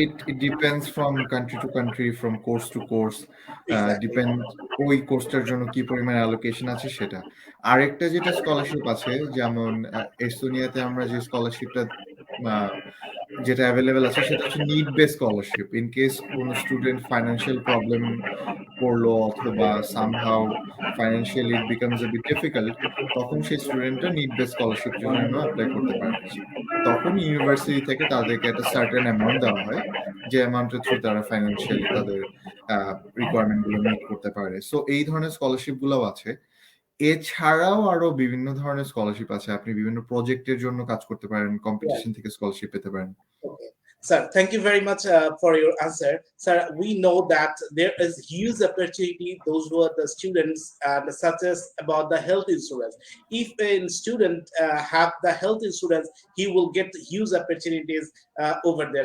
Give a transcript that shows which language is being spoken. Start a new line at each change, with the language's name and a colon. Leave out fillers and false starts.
English: It depends from country to country, from course to course.
Bangla: Depend ওই কোর্সটার জন্য কি পরিমাণ অ্যালোকেশন আছে সেটা। আরেকটা যেটা স্কলারশিপ আছে, যেমন এস্তোনিয়াতে আমরা যে স্কলারশিপটা যেটা অ্যাভেলেবেল আছে, সেটা হচ্ছে need base scholarship. In case কোন স্টুডেন্ট ফাইন্যান্সিয়াল প্রবলেম পড়লো, অথবা
English: somehow financially it becomes a bit difficult,
Bangla: তখন সেই স্টুডেন্টটা নিড বেস স্কলারশিপ জন্য অ্যাপ্লাই করতে পারে। তখন ইউনিভার্সিটি থেকে তাদেরকে একটা সার্টেন অ্যামাউন্ট দেওয়া হয়, যে অ্যামাউন্টের থ্রু তারা ফাইন্যান্সিয়ালি তাদের রিকোয়ারমেন্ট গুলো মিট করতে পারে। সো এই ধরনের স্কলারশিপ গুলোও আছে। এছাড়াও আরো বিভিন্ন ধরনের স্কলারশিপ আছে, আপনি বিভিন্ন প্রজেক্টের জন্য কাজ করতে পারেন, কম্পিটিশন থেকে স্কলারশিপ পেতে পারেন।
English: Okay. Sir, thank you very much for your answer. Sir, we know that there is huge opportunity, those who are the students, such as about the health insurance. If a student have the health insurance, he will get huge opportunities over there.